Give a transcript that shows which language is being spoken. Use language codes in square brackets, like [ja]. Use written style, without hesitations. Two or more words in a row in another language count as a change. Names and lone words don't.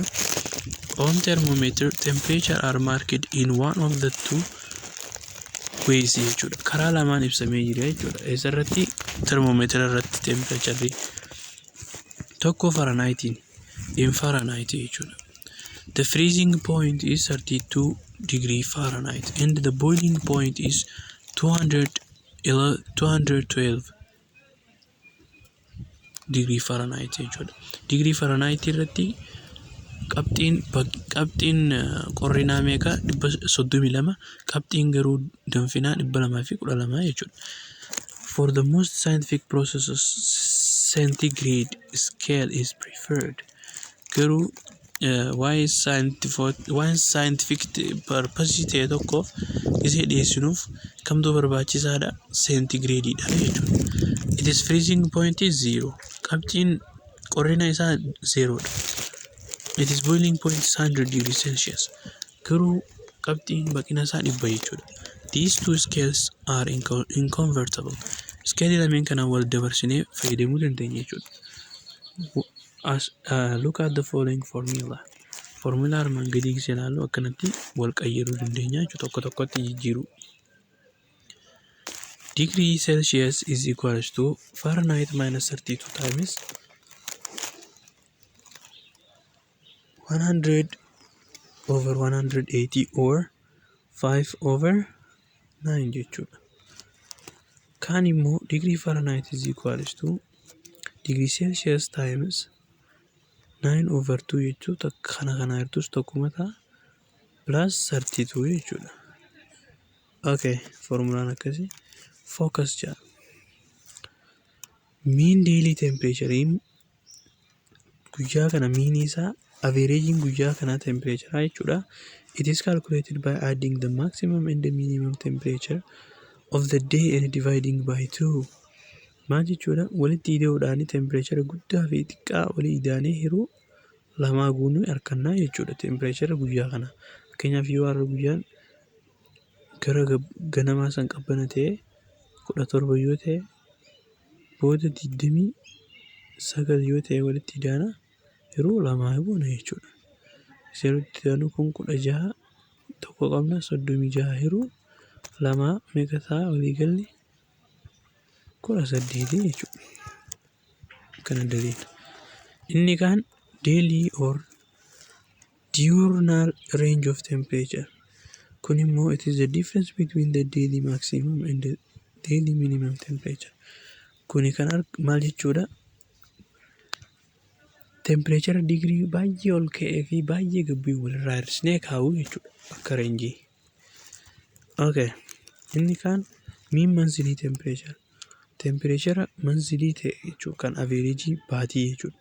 [en] On thermometer temperature are marked in one of the two ways jechuudha. [om] Karaa lamaan ibsamee jira jechuudha. Isarratti thermometer irratti temperature tokko Fahrenheit in Fahrenheit jechuudha. [en] The freezing point is 32 degree Fahrenheit and the boiling point is 212 degree Fahrenheit jechuudha. Degree Fahrenheit [om] irratti qabxiin qorrinaa meeqa 32 qabxiin garuu danfinaa 212 jechuudha. [en] For the most scientific processes centigrade scale is preferred. [om] Garuu [en] why scientific purpose [om] ta'e tokko isee dhiyeessinuuf kamtu barbaachisaadha centigrade dha jechuudha. [en] It is freezing point is 0. [om] Qabxiin qorrina isaa 0 dha. [en] It is boiling point is 100 degrees Celsius. [om] Garuu qabxiin baqina isaa 100 jechuudha. [en] These two scales are inconvertible. [om] Scale lameen kana wal dabarsinee fayyadamuu dandeenya jechuudha. [en] Look at the following formula. [om] Formula armaan gadii gisee ilaallu akkanatti wal qayyaruu dandeenya jechuudha. Tokko tokkotti jijjiiruu. [en] Degree Celsius is equals to Fahrenheit minus 32 times 100 over 180 or 5 over 9 jechuudha. Kaan immoo degree Fahrenheit is equals to degree Celsius times 9 over 2 jechuudha. [om] Kana irrattus tokkuma ta'a plus 32 jechuudha. Okay, formulaan akkasii. Focus jar. [en] Mean daily temperature [om] guyyaa kana mean isaa averaging guyyaa kana temperature jechuudha. [en] It is calculated by adding the maximum and the minimum temperature of the day and dividing by 2. [om] Maal jechuudha walitti idaa'uudhaan temperature guddaa fi xiqqaa walii idaanee hiruu lamaa guunuu argannaa jechuudha. Temperature guyyaa kana fakkeenyaaf yoo har'a guyyaan gara ganamaa san qabbana ta'e 17 yoo ta'e booda 29 yoo ta'e walitti idaana yeroo lamaa goona jechuudha. Seerutti idaanu kun 16 tokko qabna 36 yeroo lamaa meeqa ta'a waliigalli 18 jechuudha. Kana daliila. Inni kaan [en] daily or diurnal range of temperature. [om] Kun immoo [en] it is the difference between the daily maximum and the daily minimum temperature. [om] Kuni kan maal jechuudha? Temperature degree baay'ee ol ka'ee fi baay'ee gabbii walirraa hir'isnee kaa'uu jechuudha akka reenjii. [en] Okay. [om] Inni kaan [en] mean monthly temperature. Temperature monthly [om] ta'e jechuudha kan average baatii jechuudha.